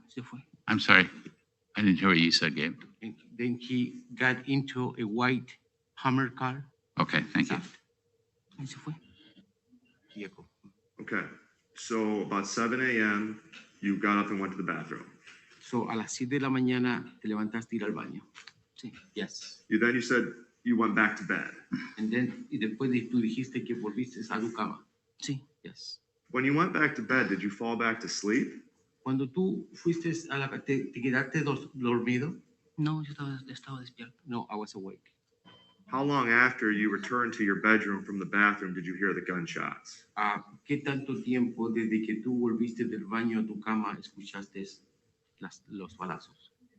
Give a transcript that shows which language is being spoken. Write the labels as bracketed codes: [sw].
[es] y se fue. [en] I'm sorry. I didn't hear what you said, Gabe. and then he got into a white Hummer car. Okay, thank you. [es] Y se fue. [en] Vehicle. Okay, so about 7 a.m., you got up and went to the bathroom. [es] So a las 7 de la mañana te levantaste a ir al baño. Sí. [en] Yes. Then you said you went back to bed. And then, [es] y después tú dijiste que volviste a tu cama. Sí. [en] Yes. When you went back to bed, did you fall back to sleep? [es] Cuando tú fuiste te quedaste dormido? No, yo estaba despierto. [en] No, I was awake. How long after you returned to your bedroom from the bathroom did you hear the gunshots? [es] ¿Qué tanto tiempo desde que tú volviste del baño a tu cama escuchaste los balazos?